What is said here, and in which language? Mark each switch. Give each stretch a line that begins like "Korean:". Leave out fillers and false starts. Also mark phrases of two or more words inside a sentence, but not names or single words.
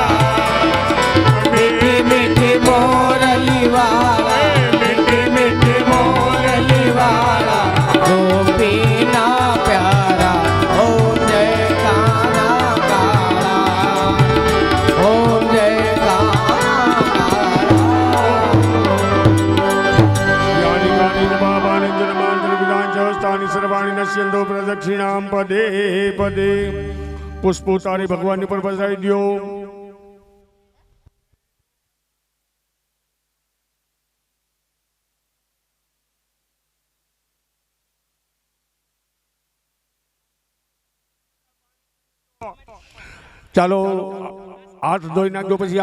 Gujarati: મીઠી મીઠી મોરલી વાળા મીઠી મીઠી મોરલી વાળા ગોપીના પ્યારા ઓમ જય કાના કાળા ઓમ જય કાના કાળા
Sanskrit: यानि कानि च पापानि जन्मान्तरविदानि च हस्तानि सर्वाणि नश्यन्तो प्रदक्षिणां पदे पदे पुष्पो तारे भगवान पर बजाई दियो
Gujarati: ચાલો હાથ ધોઈ નાખજો પછી